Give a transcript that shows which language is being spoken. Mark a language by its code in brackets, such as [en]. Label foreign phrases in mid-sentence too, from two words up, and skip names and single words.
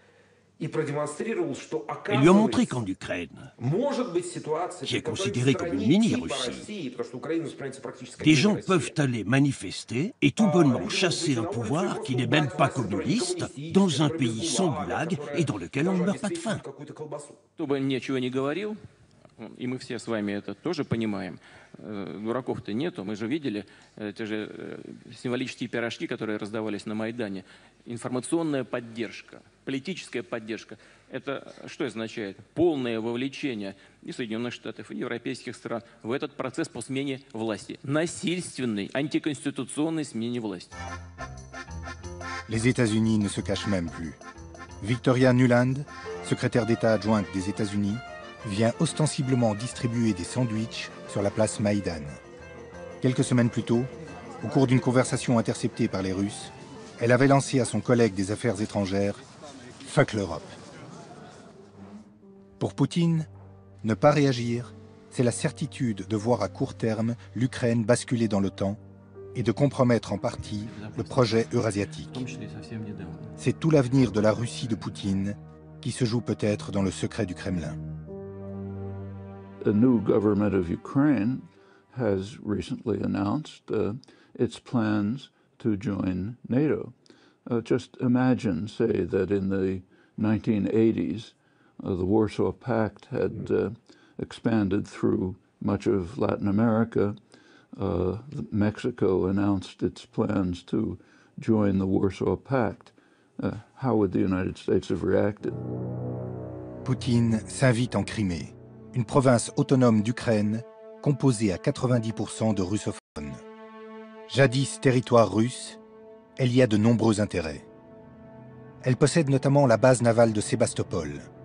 [fr] Ils lui ont montré qu'en Ukraine, qui est considérée comme une mini-Russie, des gens peuvent aller manifester et tout bonnement chasser un pouvoir qui n'est même pas communiste dans un pays sans goulag et dans lequel on ne meurt pas de faim. [ru] И мы все с вами это тоже понимаем. Дураков-то нету. Мы же видели те же символические пирожки, которые раздавались на Майдане. Информационная поддержка, политическая поддержка. Это что означает? Полное вовлечение и Соединенных Штатов, и европейских стран в этот процесс по смене власти. Насильственной, антиконституционной смене власти. [fr] Les États-Unis ne se cachent même plus. Victoria Nuland, secrétaire d'État adjointe des États-Unis, vient ostensiblement distribuer des sandwichs sur la place Maïdan. Quelques semaines plus tôt, au cours d'une conversation interceptée par les Russes, elle avait lancé à son collègue des Affaires étrangères « Fuck l'Europe ». Pour Poutine, ne pas réagir, c'est la certitude de voir à court terme l'Ukraine basculer dans l'OTAN et de compromettre en partie le projet eurasiatique. C'est tout l'avenir de la Russie de Poutine qui se joue peut-être dans le secret du Kremlin. [en] The new government of Ukraine has recently announced its plans to join NATO. Just imagine, say, that in the 1980s, the Warsaw Pact had expanded through much of Latin America. Mexico announced its plans to join the Warsaw Pact. How would the United States have reacted? [fr] Poutine s'invite en Crimée, une province autonome d'Ukraine composée à 90% de russophones. Jadis territoire russe, elle y a de nombreux intérêts. Elle possède notamment la base navale de Sébastopol,